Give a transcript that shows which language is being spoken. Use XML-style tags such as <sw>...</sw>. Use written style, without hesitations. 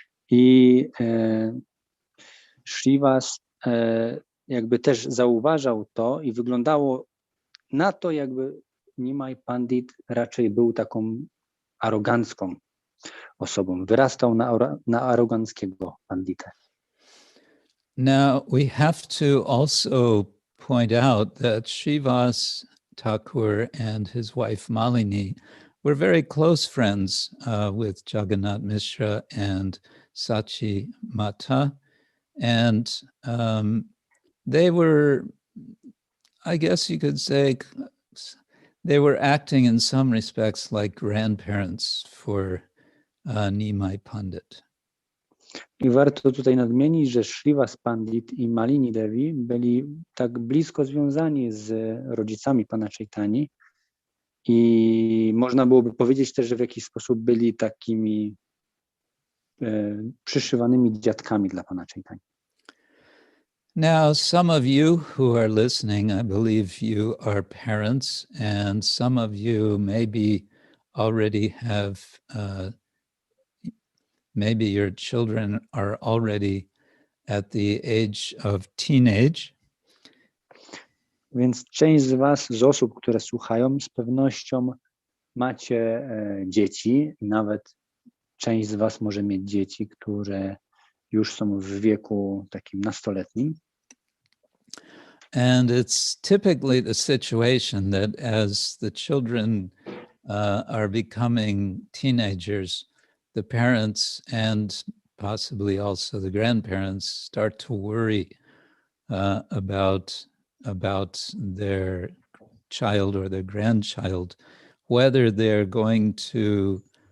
<pl>I Srivas jakby też zauważał to i wyglądało na to, jakby Nimai Pandit raczej był taką arogancką osobą. Wyrastał na aroganckiego panditę.</pl> <en>Now, we have to also point out that Srivas Thakur and his wife Malini were very close friends with Jagannath Mishra and Sachi Mata. And they were, I guess you could say, they were acting in some respects like grandparents for Nimai Pandit.</en> <pl>I warto tutaj nadmienić, że Srivas Pandit i Malini Devi byli tak blisko związani z rodzicami pana Chaitani i można byłoby powiedzieć też, że w jakiś sposób byli takimi przyszywanymi dziadkami dla pana Chaitani.</pl> <en>Now, some of you who are listening, I believe you are parents, and some of you maybe already have maybe your children are already at the age of teenage.</en> <pl>Więc część z was, z osób, które słuchają, z pewnością macie dzieci. Nawet część z was może mieć dzieci, które już są w wieku takim nastoletnim.</pl> <en>And it's typically the situation that as the children are becoming teenagers, the parents and possibly also the grandparents start to worry about their child or their grandchild, whether they're going to</en>